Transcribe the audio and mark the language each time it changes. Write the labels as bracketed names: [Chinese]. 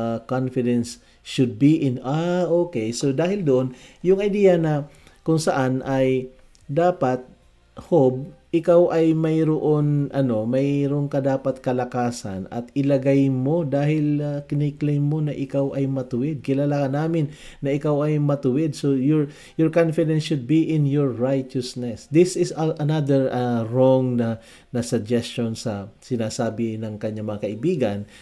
[English] confidence should be in [Filipino] okay, so dahil doon yung idea na kung saan ay dapat Job, ikaw ay mayroon ka dapat kalakasan at ilagay mo dahil kiniklaim mo na ikaw ay matuwid. Kilala ka namin na ikaw ay matuwid. [English] So your confidence should be in your righteousness. This is another wrong [Filipino] na suggestion sa sinasabi ng kanyang mga kaibigan.